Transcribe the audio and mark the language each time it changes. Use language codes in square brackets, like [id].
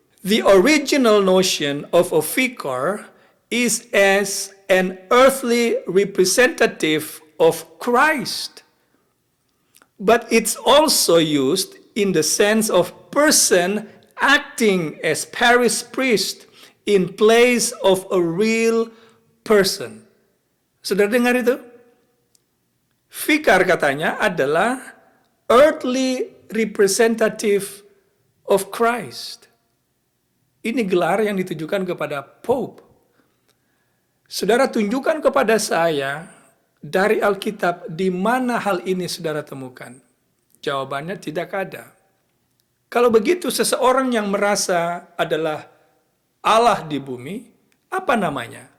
[en] The original notion of a vicar is as an earthly representative of Christ. But it's also used in the sense of person acting as parish priest in place of a real person. [id] Saudara dengar itu? Vicar katanya adalah earthly [en] representative of Christ. [id] Ini gelar yang ditujukan kepada Pope. Saudara, tunjukkan kepada saya dari Alkitab di mana hal ini saudara temukan. Jawabannya tidak ada. Kalau begitu, seseorang yang merasa adalah Allah di bumi, apa namanya?